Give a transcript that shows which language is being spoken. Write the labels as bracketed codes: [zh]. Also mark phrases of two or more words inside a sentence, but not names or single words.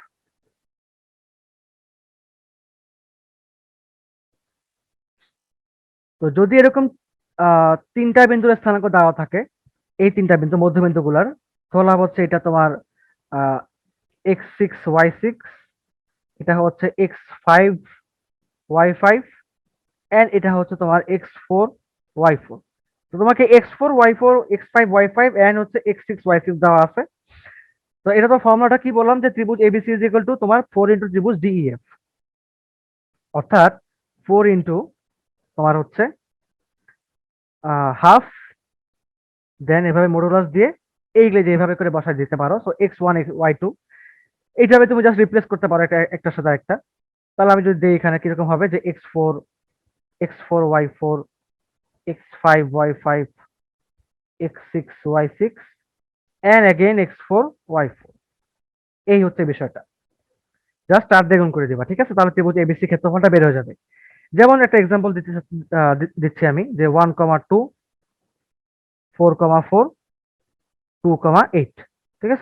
[bn] তো যদি এরকম তিনটা বিন্দুর স্থানাঙ্ক দেওয়া থাকে, এই তিনটা বিন্দু মধ্যবিন্দু গুলার, ধরলাম হচ্ছে এটা তোমার x6 y6, এটা হচ্ছে x5 y5, এন্ড এটা হচ্ছে তোমার x4 y4। তো তোমাকে x4 y4 x5 y5 এন্ড হচ্ছে x6 y6 দেওয়া আছে। তো এটা তো ফর্মুলাটা কি বললাম, যে ত্রিভুজ এবিসি [en] is equal to [bn] তোমার 4 ইন্টু ত্রিভুজ ডিইএফ, অর্থাৎ 4 ইন্টু তোমার হচ্ছে হাফ, দেন এভাবে মডুলাস দিয়ে এইগুলো যেভাবে করে বসায় দিতে পারো। সো x1 y2 এইভাবে তুমি [en] just replace [bn] করতে পারো একটার সাথে একটা। তাহলে আমি যদি দিই এখানে কিরকম হবে, যে x4 y4 x5 y5 x6 y6 [en] and again [bn] x4 y4। এই হচ্ছে বিষয়টা, জাস্ট 4 দ্বিগুণ করে দিবা, ঠিক আছে? তাহলে ত্রিভুজ এবিসি ক্ষেত্রফলটা বের হয়ে যাবে। যেমন একটা এক্সাম্পল দিচ্ছি আমি, যে 1,2 4,4 2,8, ঠিক আছে?